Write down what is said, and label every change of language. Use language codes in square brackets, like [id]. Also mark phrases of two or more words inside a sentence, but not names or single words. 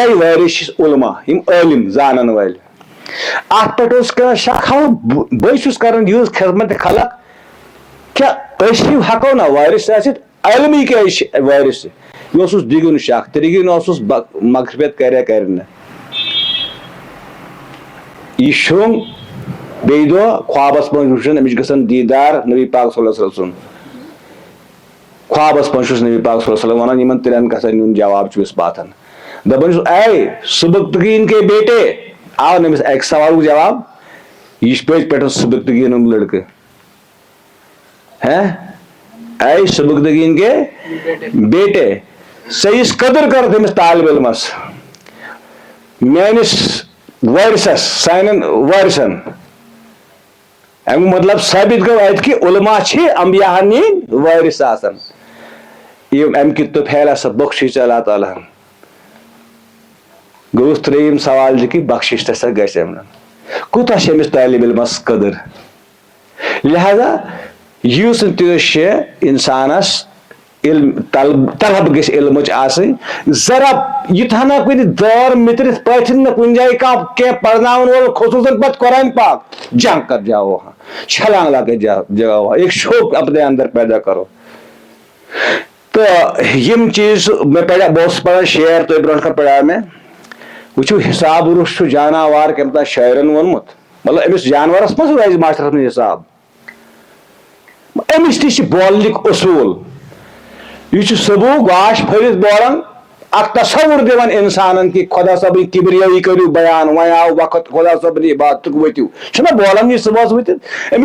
[ks] وٲرِث چھِ علما یِم عٲلِم زانن وٲلۍ اتھ پٮ۪ٹھ اوس کران شک ہاو بہٕ چھُس کران یِہٕنٛز خدمت خلق کیٛاہ أسۍ ہیٚو ہٮ۪کو نا وٲرِث ٲسِتھ علمٕے کیٛازِ چھِ وٲرِث یہِ اوسُس دِگُن شک ترٛیٚیِم اوسُس مغفرت کریا کرِ نہٕ یہِ شوٚنگ بیٚیہِ دۄہ خوابس منٛز وٕچھُن أمِس چھُ گژھان دیٖدار نبی پاک [ar] صلی اللہ علیہ وسلم [ks] خوابس منٛز چھُس نبی پاک [ar] صلی اللہ علیہ وسلم [ks] ونان یِمن 3 کتھن ہُنٛد جواب چھُ أسۍ باتن دپان چھُس [ur] اے سُبکتگیٖن کے بیٹے [ks] آو نہٕ أمِس اکہِ سوالُک جواب یہِ چھُ پٔزۍ پٲٹھۍ سُبکتگیٖن ہُنٛد لڑکہٕ [ur] اے سبکتگیٖن کے بیٹے [ks] صحیح قدر کر تٔمِس طالب علمس میٲنِس وٲرثس سانٮ۪ن وٲرثن امیُک مطلب ثٲبت گوٚو اتہِ کہِ علما چھِ امبیاہن ہٕنٛدۍ وٲرث آسان امہِ کہِ تو پھیلا سا بخشش اللہ تعالیٰ ہن گوٚوُس 3یِم سوال زِ کہِ بخشش تسا گژھِ کوٗتاہ چھِ أمِس طالب علمس قدر لہذا یُس نہٕ تیٖژ چھِ انسانس علم طلب گژھِ علمٕچ آسٕنۍ ذرا یوٗتاہ نہ کُنہِ دٲر مِترِتھ پٲتھِن نہٕ کُنہِ جایہِ کینٛہہ پرناون وول خصوٗصن پتہٕ قرآن پاک [ur] جنگ کر جاؤ وہاں چھلانگ لا کے جاؤ وہاں ایک شوق اپنے اندر پیدا کرو [ks] تو یم چیز میں بہٕ اوسُس پران شعر تۄہہِ برونٛٹھ کَنہِ پرٛاو مےٚ وٕچھِو حِساب روٚس چھُ جاناوار کٔمۍ تام شٲعرن ووٚنمُت مطلب أمِس جانورس منٛز روزِ ماشٹرس منٛز حِساب أمِس تہِ چھِ بولنٕکۍ اصوٗل یہِ چھُ صبح گاش پھٔلِتھ بولان اکھ تصوُر دِوان انسانن کہِ خۄدا صٲبٕنۍ کِبریٲیی کٔرِو بیان وۄنۍ آو وقت خۄدا صٲبنہِ عبادتُک ؤتِو چھُنہ بولان یہِ صبحس ؤتھِتھ أمِس